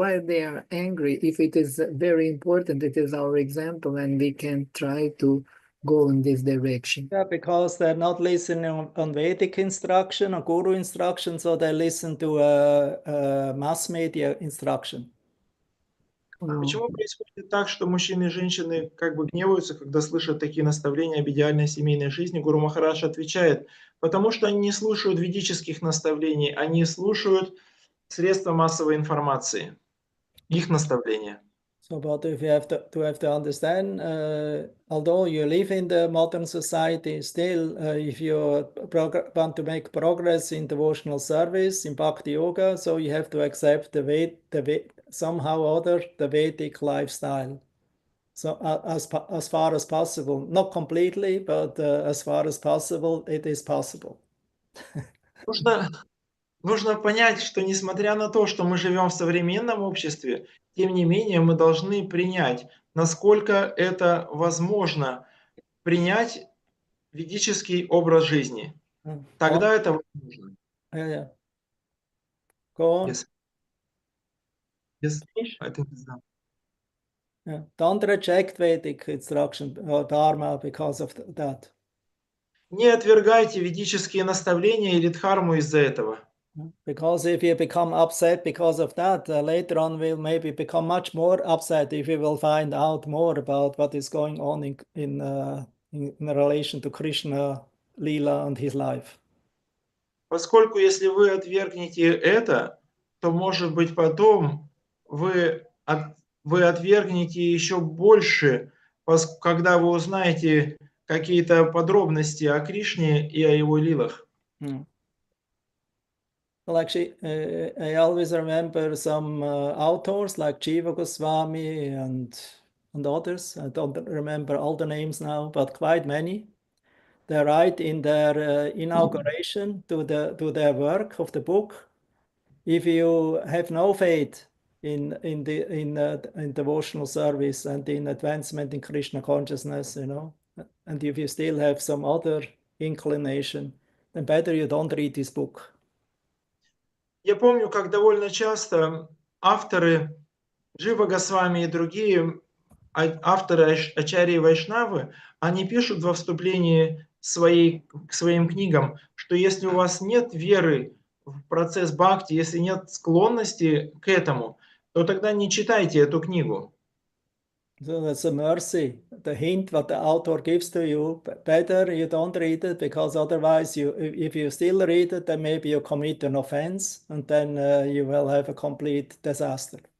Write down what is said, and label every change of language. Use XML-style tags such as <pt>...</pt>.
<en>Why they are angry? If it is very important, it is our example, and we can try to go in this direction. Yeah, because they're not listening on Vedic instruction or Guru instruction, so they listen to mass media instruction.</en> <ru>Почему происходит так, что мужчины и женщины как бы гневаются, когда слышат такие наставления об идеальной семейной жизни? Гуру Махарадж отвечает, потому что они не слушают ведических наставлений, они слушают средства массовой информации, их наставления.</ru> <en>So, but if you have to understand, although you live in the modern society, still, if you want to make progress in devotional service, in bhakti yoga, so you have to accept somehow or other the Vedic lifestyle. So as far as possible, not completely, but as far as possible, it is possible.</en> <ru>Нужно понять, что несмотря на то, что мы живем в современном обществе, тем не менее мы должны принять, насколько это возможно, принять ведический образ жизни. Тогда это возможно.</ru> <en>Yeah. Go on. Yes. Yes. I think it's done. Yeah. Don't reject Vedic instruction or Dharma because of that.</en> <ru>Не отвергайте ведические наставления или дхарму из-за этого.</ru> <en>Because if you become upset because of that, later on we'll maybe become much more upset if we will find out more about what is going on in in relation to Krishna, Leela and his life.</en> <ru>Поскольку если вы отвергнете это, то, может быть, потом вы отвергнете еще больше, когда вы узнаете какие-то подробности о Кришне и о его лилах.</ru> <en>Well, actually, I always remember some authors like Jiva Goswami and others. I don't remember all the names now, but quite many. They write in their inauguration to their work of the book, if you have no faith in devotional service and in advancement in Krishna consciousness, you know, and if you still have some other inclination, then better you don't read this book.</en> <ru>Я помню, как довольно часто авторы Джива Госвами и другие авторы Ачарьи Вайшнавы, они пишут во вступлении к своим книгам, что если у вас нет веры в процесс бхакти, если нет склонности к этому, то тогда не читайте эту книгу.</ru> <en>So that's a mercy. The hint what the author gives to you, better you don't read it, because otherwise if you still read it, then maybe you commit an offense and then you will have a complete disaster.</en>